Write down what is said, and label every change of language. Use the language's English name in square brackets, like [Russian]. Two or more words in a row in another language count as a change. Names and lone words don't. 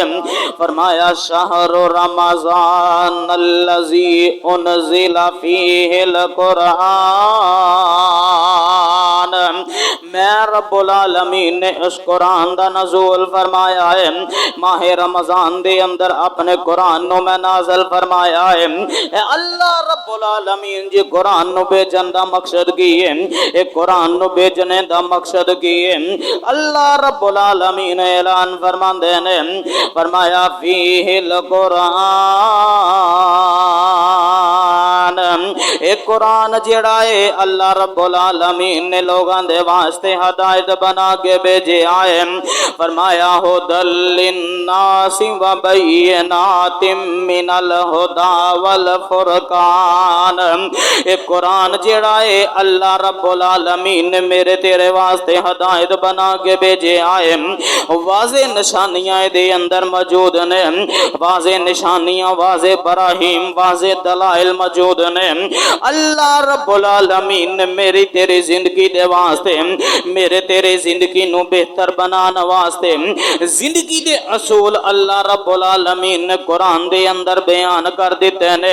[Punjabi] فرمایا [Arabic] شہر رمضان الذی انزل فیہ القرآن، [Punjabi] میں رب العالمین نے اس قرآن دا نزول فرمایا ہے، ماہ رمضان دے اندر اپنے قرآن نو میں نازل فرمایا ہے۔ اے اللہ رب العالمین جی قرآن نو بھیجن دا مقصد کی ہے، اے قرآن نو بھیجنے دا مقصد کی ہے، اللہ رب العالمین اعلان فرماندے نے فرمایا [Arabic] فیہ القرآن، [Punjabi] ایک قرآن جڑا ہے اللہ رب العالمین نے لوگاں دے واسطے ہدایت بنا کے بھیجے آئے۔ [Arabic] فرمایا ھدی للناس وبینات من الھدی والفرقان، [Punjabi] ایک قرآن جڑا ہے اللہ رب العالمین نے میرے تیرے واسطے ہدایت بنا کے بھیجے آئے، واضح نشانیاں دے اندر موجود نے، واضح نشانیاں، واضح براہیم، واضح دلائل موجود نے۔ اللہ رب العالمین نے میری تیری زندگی دے واسطے، میرے تیرے زندگی نو بہتر بنانا واسطے زندگی دے اصول اللہ رب العالمین نے قرآن دے اندر بیان کر دیتے نے۔